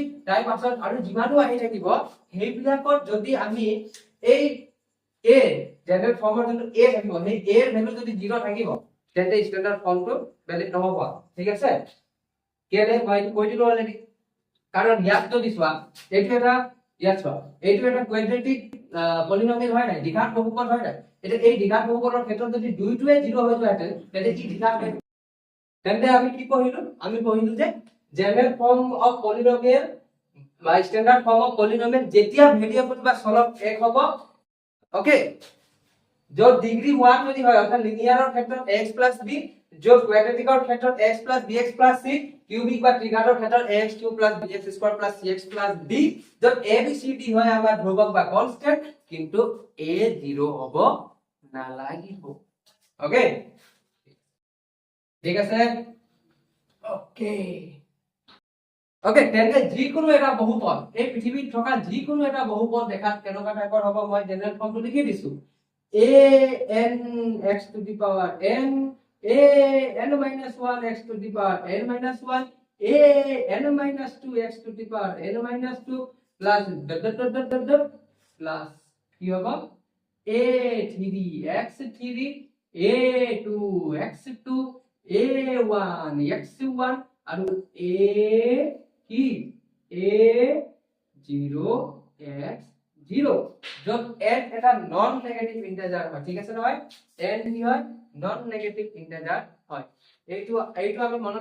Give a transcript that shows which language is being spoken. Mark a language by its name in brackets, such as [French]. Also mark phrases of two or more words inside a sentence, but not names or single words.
[Assamese] টাইপ আছে আৰু যিমানো আহি থাকিব হেইবিলাকত যদি আমি এই a জেনাৰেল ফৰ্মৰ যোনটো a থাকিব সেই a এর ভ্যালু যদি 0 থাকিব তেন্তে [English] standard form [Assamese] ভ্যালিড নহব ঠিক আছে কেলে মই কৈ দিলো অলৰেডি কাৰণ ইয়াত যদি চোৱা এইটো এটা ইয়াত চোৱা এইটো এটা [English] quadratic polynomial [Assamese] হয় নাই দ্বিঘাত বহুপদ হয় নাই এটা এই দ্বিঘাত বহুপদৰ ক্ষেত্ৰত যদি দুইটোৱে 0 হৈ যায় তেন্তে কি দ্বিঘাত তেন্তে আমি কি পঢ়িলো আমি পঢ়িলো যে [English] general form of polynomial [Assamese] বা [English] standard form of polynomial [Assamese] যেতিয়া ভেরিয়েবল বা চলক এক হ'ব ওকে য'ত ডিগ্ৰী 1 যদি হয় অৰ্থাৎ লিনিয়াৰৰ ক্ষেত্ৰত x + b য'ত কোৱাড্ৰেটিকৰ ক্ষেত্ৰত x + bx + c কিউবিক বা ত্ৰিঘাতৰ ক্ষেত্ৰত ax³ + bx² + cx + d য'ত a b c d হয় আমাৰ ধ্ৰুৱক বা কনষ্টেন্ট কিন্তু a 0 হ'ব নালাগিব ওকে ঠিক আছে ওকে ওকে তেন্তে যিকোনো এটা বহুপদ এই পৃথিৱীত থকা যিকোনো এটা বহুপদ দেখাত কেনেকুৱা টাইপৰ হ'ব মই জেনাৰেল ফৰ্মটো লিখি দিছো [English] a n x to the power n a n minus 1 x to the power n minus 1 a n minus 2 x to the power n minus 2 plus [Assamese] plus কি হবে a 3 x 3 a 2 x 2 a 1 x 1 আৰু a কি a 0 x 0 যত n এটা [English] non negative integer [Assamese] হয় ঠিক আছে নহয় n কি হয় [English] non negative integer [Assamese] হয় এইটো আমি মনত